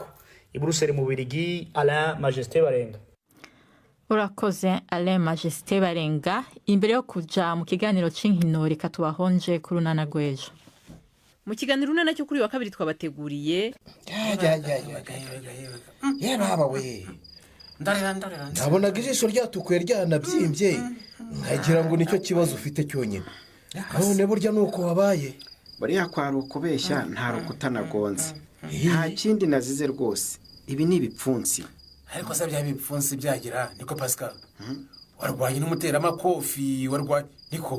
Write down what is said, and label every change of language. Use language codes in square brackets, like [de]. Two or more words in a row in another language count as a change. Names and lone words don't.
[rn] I Bruxelles mu Bubiligi, Alain Majesté Barenga. Urakoze Alain Majesté Barenga. Imbere yo kuja mu kiganiro c'inkino reka tubahonje kuri Runana Gwejo. [rw] Mu kiganiro Runana cyo kuri wa kabiri twabateguriye baba we ndabonaga ijisho ryatukuye ryanabyimbye nkagira ngo nicyo kibazo ufite cyonyine, none burya nuko wabaye. Bariya kwari ukubeshya nta rukutanagonze, nta kindi nazize rwose. Ibi ni ibipfunsi. Ariko se bya bipfunsi byagira niko Pascal warwanye n'umuteramakofi warwanye niko.